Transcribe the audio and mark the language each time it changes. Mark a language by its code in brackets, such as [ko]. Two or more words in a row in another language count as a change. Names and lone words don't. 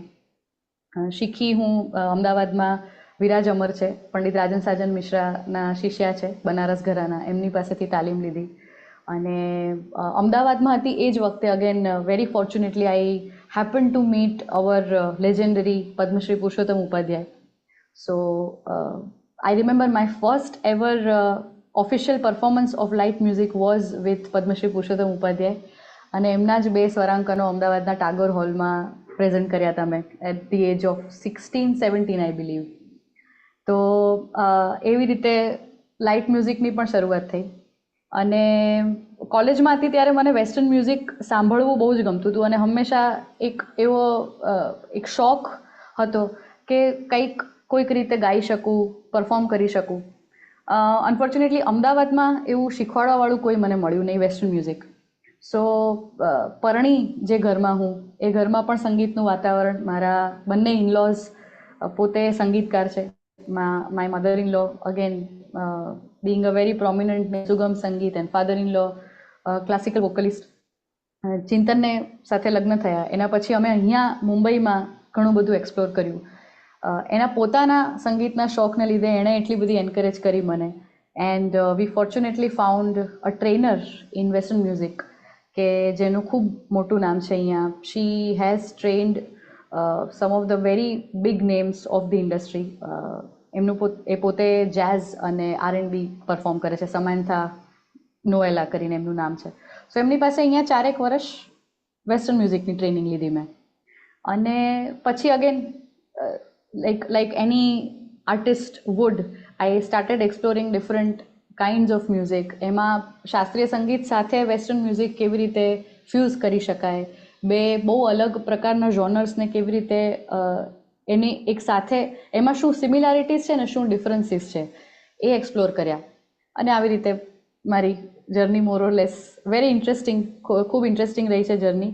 [gu] શીખી હું અમદાવાદમાં વિરાજ અમર છે, પંડિત રાજન સાજન મિશ્રાના શિષ્યા છે, બનારસ ઘરાના, એમની પાસેથી તાલીમ લીધી. અને અમદાવાદમાં હતી એ જ વખતે [en] again very fortunately I happen to meet our legendary Padmashri Purushottam Upadhyay. સો I remember my first ever official performance of light music was with Padmashri Purushottam Upadhyay [gu] અને એમના જ 2 સ્વરાંકનો અમદાવાદના ટાગોર હોલમાં પ્રેઝન્ટ કર્યા હતા મેં [en] at the age of 16-17 I believe. [gu] તો એવી રીતે [en] light musicની [gu] પણ શરૂઆત થઈ. અને કોલેજમાં હતી ત્યારે મને [en] western music [gu] સાંભળવું બહુ જ ગમતું હતું અને હંમેશા એક શોખ હતો કે કંઈક કોઈક રીતે ગાઈ શકું, પરફોર્મ કરી શકું. અનફોર્ચ્યુનેટલી અમદાવાદમાં એવું શીખવાડવાવાળું કોઈ મને મળ્યું નહીં [en] western music. [gu] સો પરણી જે ઘરમાં હું, એ ઘરમાં પણ સંગીતનું વાતાવરણ. મારા બંને ઇનલોઝ પોતે સંગીતકાર છે. [en] my mother in law again being a very prominent [gu] સુગમ સંગીત [en] and father in law classical vocalist. [gu] ચિંતનને સાથે લગ્ન થયા એના પછી અમે અહીંયા મુંબઈમાં ઘણું બધું એક્સપ્લોર કર્યું. એના પોતાના સંગીતના શોખને લીધે એણે એટલી બધી એન્કરેજ કરી મને. [en] and we fortunately found a trainer in western music [gu] કે જેનું ખૂબ મોટું નામ છે અહીંયા. [en] she has trained some of the very big names of the industry. [gu] એ પોતે જેઝ અને R&B પરફોર્મ કરે છે. સમાન્થા નોએલા કરીને એમનું નામ છે. સો એમની પાસે અહીંયા 4 વર્ષ [en] western musicની training [gu] લીધી મેં. અને પછી [en] અગેન like any artist would, I started exploring different kinds of music. [gu] એમાં શાસ્ત્રીય સંગીત સાથે [en] western music [gu] કેવી રીતે ફ્યુઝ કરી શકાય, બે બહુ અલગ પ્રકારના જોનર્સને કેવી રીતે એની એક સાથે એમાં શું સિમિલારિટીઝ છે ને શું ડિફરન્સીસ છે એ એક્સપ્લોર કર્યા. અને આવી રીતે મારી જર્ની [en] more or less very interesting, [gu] ખૂબ ઇન્ટરેસ્ટિંગ રહી છે જર્ની.